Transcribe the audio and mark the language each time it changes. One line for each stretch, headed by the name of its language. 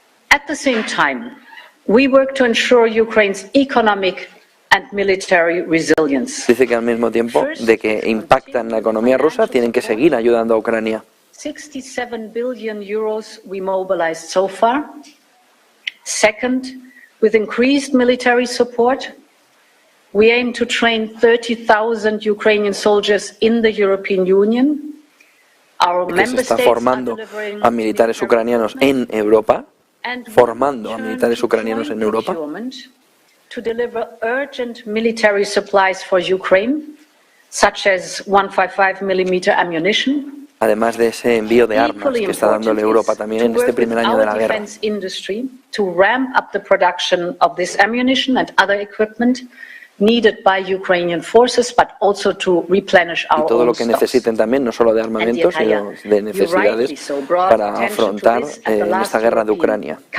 English: At the same time, we work to ensure Ukraine's economic and military resilience.
Spanish: Dice que al mismo tiempo de que impactan la economía rusa, tienen que seguir ayudando a Ucrania.
English: 67 billion euros we mobilized so far. Second, with increased military support, we aim to train 30,000 Ukrainian soldiers in the European Union. Our member states are delivering
Spanish: a militares ucranianos en Europa, formando a militares ucranianos en Europa.
English: To deliver urgent military supplies for Ukraine, such as 155mm ammunition.
Spanish: Además de ese envío de armas que está dándole Europa también en este primer año de la guerra.
English: To ramp up the production of this ammunition and other equipment needed by Ukrainian forces, but also to replenish our own stocks.
Spanish: Y todo lo que necesiten también, no solo de armamentos, sino de necesidades para afrontar esta guerra de Ucrania.